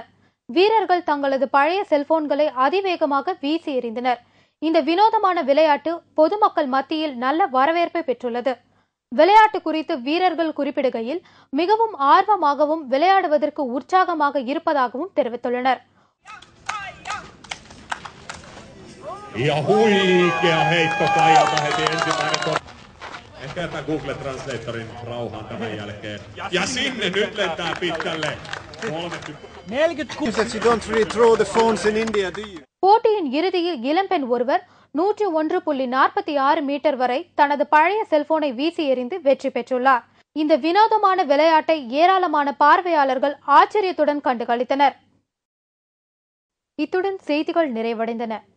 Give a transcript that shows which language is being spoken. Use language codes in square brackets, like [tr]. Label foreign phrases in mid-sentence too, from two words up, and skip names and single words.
[ta] வீரர்கள் தங்களது பழைய செல்போன்களை அதிவேகமாக வீசி எறிந்தனர். இந்த வினோதமான விளையாட்டு பொதுமக்கள் மத்தியில் நல்ல வரவேற்பை பெற்றுள்ளது. விளையாட்டு குறித்து வீரர்கள் குறிப்பிடுகையில் மிகவும் ஆர்வமாகவும் விளையாடுவதற்கு உற்சாகமாக இருப்பதாகவும் தெரிவித்துள்ளனர். [fi] Ehkä jätän Google Translatorin rauhaan tämän jälkeen. Ja sinne nyt lentää pitkälle. [en] 40 you don't really throw the phones in India, do you? [ta] போட்டியின் இறுதியில் இளம்பெண் ஒருவர் 101.46 மீட்டர் வரை தனது பழைய செல்போனை வீசி எறிந்து வெற்றி பெற்றுள்ளார். இந்த வினோதமான விளையாட்டை ஏராளமான பார்வையாளர்கள் ஆச்சரியத்துடன் கண்டுகளித்தனர். இத்துடன் செய்திகள் நிறைவடைந்தன.